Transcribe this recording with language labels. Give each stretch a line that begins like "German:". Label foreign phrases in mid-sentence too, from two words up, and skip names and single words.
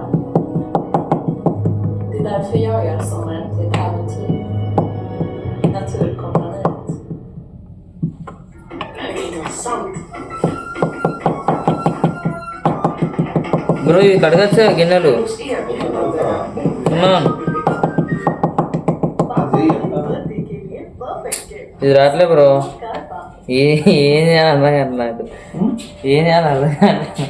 Swedish: Det är därför jag gör sommaren till ett äventyr. Naturkompaniet. Det här är intressant.
Telugu: బ్రో ఇవి కడగచ్చా గిన్నెలు? ఇది రావట్లే బ్రో. ఏం చేయాలి అర్థం కాదు నాకు. ఏం చేయాలి అర్థం కాదు.